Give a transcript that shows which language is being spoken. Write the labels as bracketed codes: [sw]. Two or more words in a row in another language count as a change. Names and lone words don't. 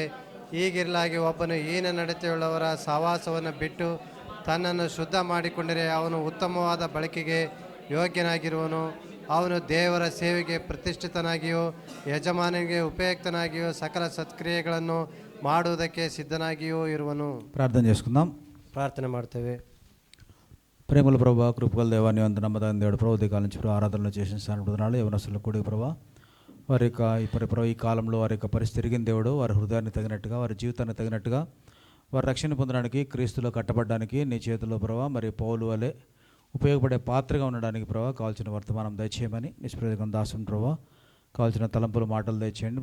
[kn] ಹೀಗಿರಲಾಗಿ ಒಬ್ಬನು ಹೀನ ನಡತೆಯುಳ್ಳವರ ಸಹವಾಸವನ್ನು ಬಿಟ್ಟು ತನ್ನನ್ನು ಶುದ್ಧ ಮಾಡಿಕೊಂಡರೆ ಅವನು ಉತ್ತಮವಾದ ಬಳಕೆಗೆ ಯೋಗ್ಯನಾಗಿರುವನು. ಅವನು ದೇವರ ಸೇವೆಗೆ ಪ್ರತಿಷ್ಠಿತನಾಗಿಯೂ ಯಜಮಾನನಿಗೆ ಉಪಯುಕ್ತನಾಗಿಯೂ ಸಕಲ ಸತ್ಕ್ರಿಯೆಗಳನ್ನು ಮಾಡುವುದಕ್ಕೆ ಸಿದ್ಧನಾಗಿಯೂ ఇరువను. [te] ప్రార్థన చేసుకుందాం. [kn] ప్రార్థన ಮಾಡ್ತೇವೆ. [te] ప్రేమల ప్రభా, కృపగల దేవా, నీ వంద నమ్మదగిన దేవుడు ప్రభు, ఉదయకాలం నుంచి ఆరాధనలు చేసిన సానుభూతునాలు యవనస్తులు కూడి ప్రభా, వారి యొక్క ఈ కాలంలో వారి యొక్క పరిస్థితి తిరిగిన దేవుడు, వారి హృదయాన్ని తగినట్టుగా, వారి జీవితాన్ని తగినట్టుగా, వారి రక్షణ పొందడానికి, క్రీస్తులో కట్టబడడానికి నీ చేతుల్లో ప్రభా, మరి పౌలు వలె ఉపయోగపడే పాత్రగా ఉండడానికి ప్రభా కావాల్సిన వర్తమానం దయచేయమని, నిష్ప్రయోజకం దాసం ప్రభా కావాల్సిన తలంపులు మాటలు దయచేయండి.